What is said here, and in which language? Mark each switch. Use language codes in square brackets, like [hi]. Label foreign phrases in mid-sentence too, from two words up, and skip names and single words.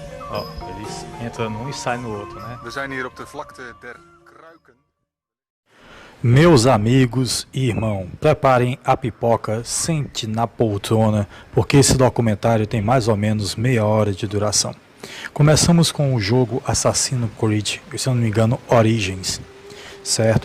[pt] Ó, eles entram num e saem no outro, né? [nl] We zijn hier op de vlakte der Kruiken. [pt] Meus amigos e irmão, preparem a pipoca, sente na poltrona, porque esse documentário tem mais ou menos meia hora de duração. Começamos com o jogo Assassin's Creed, se eu não me engano, Origins, certo?